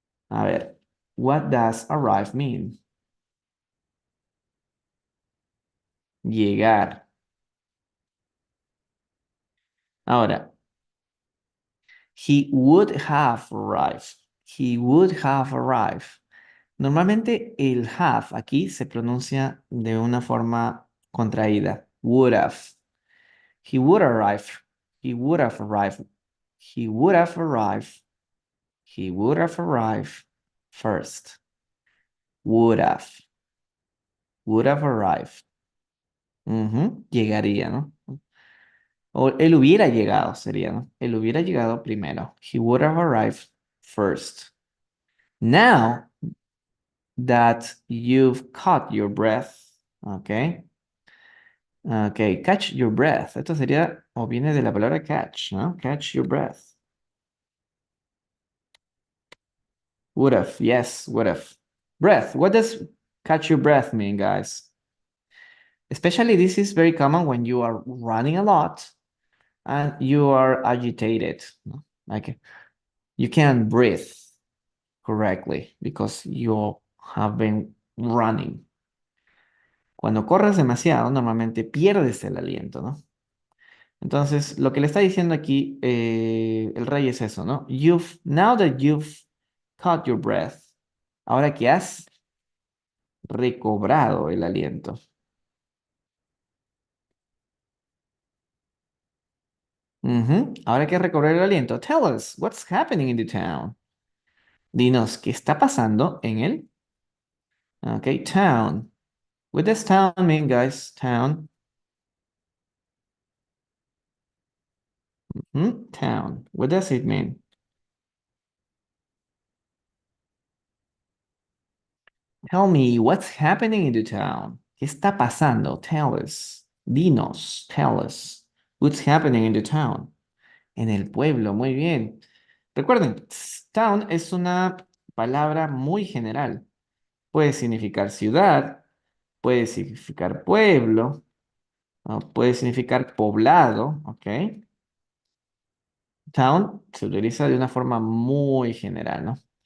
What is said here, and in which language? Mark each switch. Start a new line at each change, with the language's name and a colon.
Spanish: A ver,
English: what does arrive mean?
Spanish: Llegar.
English: Ahora, he would have arrived. He would have arrived.
Spanish: Normalmente el have aquí se pronuncia de una forma contraída.
English: Would have. He would arrive. He would have arrived. He would have arrived. He would have arrived first. Would have. Would have arrived.
Spanish: Ujú, llegaría, ¿no? O él hubiera llegado, sería, ¿no? Él hubiera llegado primero.
English: He would have arrived first. Now that you've caught your breath, okay? Okay, catch your breath.
Spanish: Esto sería, o viene de la palabra catch, ¿no?
English: Catch your breath. Would have, yes, would have. Breath. What does catch your breath mean, guys? Especially this is very common when you are running a lot and you are agitated. ¿No? Like you can't breathe correctly because you have been running.
Spanish: Cuando corres demasiado, normalmente pierdes el aliento, ¿no? Entonces, lo que le está diciendo aquí el rey es eso, ¿no?
English: Now that you've caught your breath,
Spanish: ahora que has recobrado el aliento. Ujú, ahora que recobrar el aliento.
English: Tell us, what's happening in the town?
Spanish: Dinos, ¿qué está pasando en el?
English: Okay, town. What does town mean, guys? Town. Town. What does it mean? Tell me what's happening in the town.
Spanish: ¿Qué está pasando?
English: Tell us.
Spanish: Dinos. Tell us.
English: What's happening in the town?
Spanish: En el pueblo. Muy bien. Recuerden, town es una palabra muy general. Puede significar ciudad, puede significar pueblo, ¿no? Puede significar poblado, ¿ok? Town se utiliza de una forma muy general, ¿no?